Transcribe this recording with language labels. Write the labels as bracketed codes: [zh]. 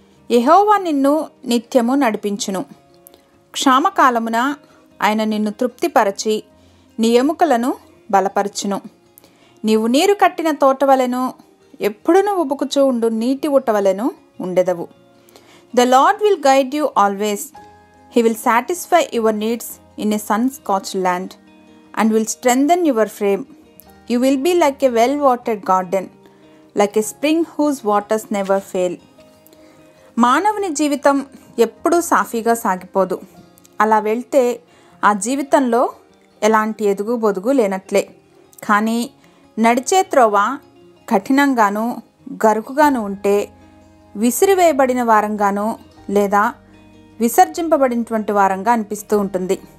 [te] యెహోవా నిన్ను నిత్యము నడిపించును, క్షామకాలమున ఆయన నిన్ను తృప్తిపరచి నీ ఎముకలను బలపరచును. నీవు నీరు కట్టిన తోటవలెను, ఎప్పుడును ఉబుకుచూ ఉండు నీటి ఊటవలెను ఉండెదవు. [en] The Lord will guide you always. He will satisfy your needs in a sun-scorched land and will strengthen your frame. You will be like a well-watered garden, like a spring whose waters never fail. [te] మానవుని జీవితం ఎప్పుడూ సాఫీగా సాగిపోదు. అలా వెళ్తే ఆ జీవితంలో ఎలాంటి ఎదుగు బొదుగు లేనట్లే. కానీ నడిచే త్రోవ కఠినంగాను గరుకుగాను ఉంటే విసిరివేయబడిన వారంగాను లేదా విసర్జింపబడినటువంటి వారంగా అనిపిస్తూ ఉంటుంది.